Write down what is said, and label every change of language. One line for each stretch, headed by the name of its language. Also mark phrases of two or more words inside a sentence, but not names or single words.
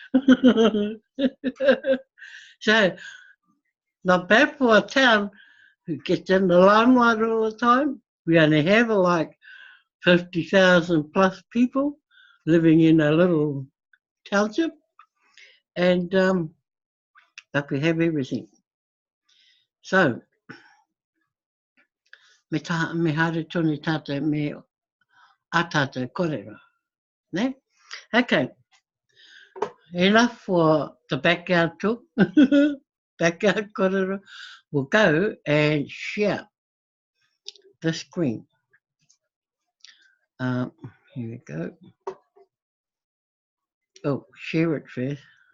English: So, not bad for a town who gets in the limelight all the time. We only have like 50,000 plus people living in a little township, and but we have everything. So,
Māori: me haere tonu tātou me a tātou korera. Ne?
English: Okay, enough for the backyard talk. Backyard korera. We'll go and share the screen. Here we go. Oh, share it first.